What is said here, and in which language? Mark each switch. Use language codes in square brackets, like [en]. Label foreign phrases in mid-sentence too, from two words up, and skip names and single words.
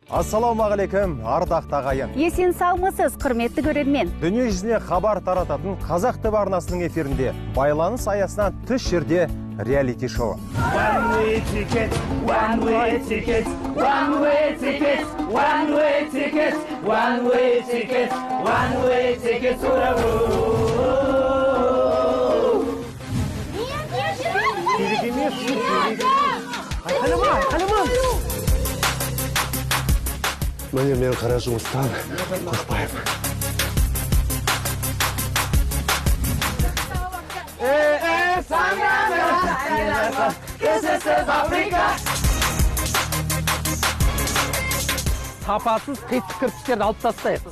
[kk] Ассалаумағалейкум, ардақты ағайын. Есен салмысыз, құрметті көрермен. Дүние жүзіне хабар тарататын Қазақ ТВ арнасының эфирінде байланыс аясынан тыс жерде реалити шоу. [en] One way ticket, one way ticket, one way ticket, one way ticket, one way ticket, one way ticket to the road. [kk] Міне мен қара жұмыстан қорқпаймын. Сапасыз қисық кірпіштерді алып тастайық.